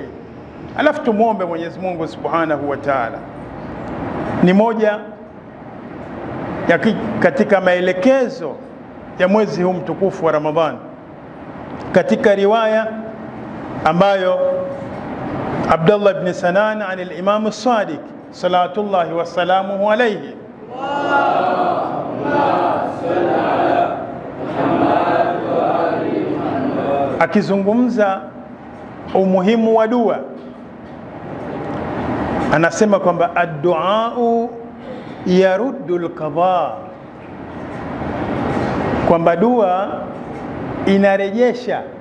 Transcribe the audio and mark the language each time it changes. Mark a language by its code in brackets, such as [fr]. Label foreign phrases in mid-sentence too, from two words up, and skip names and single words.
[sw] Alafu tumuombe Mwenyezi Mungu [ar] سبحانه وتعالى. [sw] Ni moja ya katika maelekezo ya mwezi huu mtukufu wa Ramadhan, katika riwaya ambayo Abdullah ibn Sanan an al-Imam as-Sadiq [ar] صلوات الله وسلامه عليه, [sw] akizungumza umuhimu wa dua, anasema kwamba [ar] الدعاء يرد القضاء, [sw] kwamba dua inarejesha.